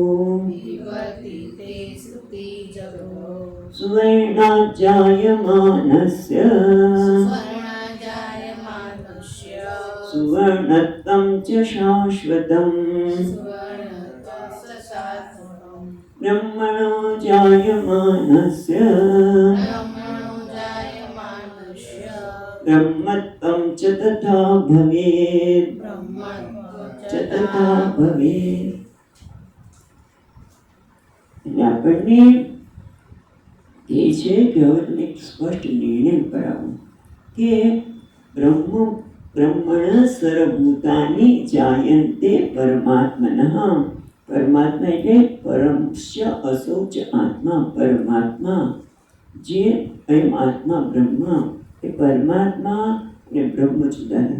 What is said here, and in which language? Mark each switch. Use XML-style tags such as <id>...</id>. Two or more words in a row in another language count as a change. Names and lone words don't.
<sa>सुवर्णाजायमानस्य सुवर्णत्वं च शाश्वतम् ब्रह्मणो जायमानस्य ब्रह्मत्वं च तथा भवेत् तथा भवेत्.</sa> <gu>આપણને એ છે કે હવે એક સ્પષ્ટ નિર્ણય કરાવો કે</gu> <sa>ब्रह्मण सर्वभूतानि जायन्ते परमात्मनः</sa> <gu>પરમાત્મા એટલે</gu> <sa>परमस्य असौच आत्मा,</sa> <gu>પરમાત્મા જે એમ આત્મા બ્રહ્મ એ પરમાત્મા અને બ્રહ્મ જુદા નથી.</gu>